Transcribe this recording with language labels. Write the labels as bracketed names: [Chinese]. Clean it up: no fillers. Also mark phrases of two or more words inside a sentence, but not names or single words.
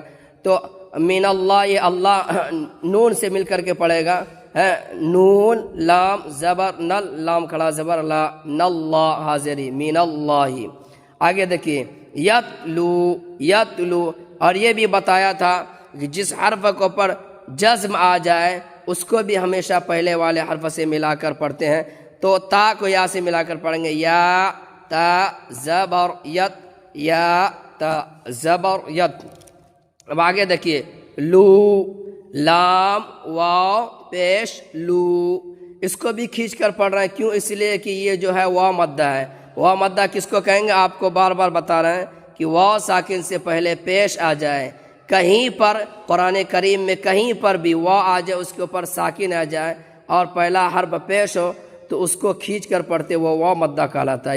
[Urdu] تو [Arabic] من اللہ [Urdu] یہ اللہ نون سے مل کر کے پڑھے گا، نون لام زبر نل لام کھڑا زبر لا ناللہ حاضری [Arabic] من اللہ. [Urdu] آگے دیکھیے یتلو یتلو. اور یہ بھی بتایا تھا کہ جس حرف کے اوپر جزم آ جائے اس کو بھی ہمیشہ پہلے والے حرف سے ملا کر پڑھتے ہیں. تو تا کو یا سے ملا کر پڑھیں گے یا تا زبر یت یا تا زبر یت. اب آگے دیکھیے لو لام واو پیش لو، اس کو بھی کھینچ کر پڑھ رہے ہیں. کیوں؟ اس لیے کہ یہ جو ہے واو مدہ ہے، واو مدہ کس کو کہیں گے؟ آپ کو بار بار بتا رہے ہیں کہ واو ساکن سے پہلے پیش آ جائے، کہیں پر قرآن کریم میں کہیں پر بھی واو آ جائے، اس کے اوپر ساکن آ جائے اور پہلا حرف پیش ہو تو اس کو کھینچ کر پڑھتے وہ واو مدہ کہلاتا ہے۔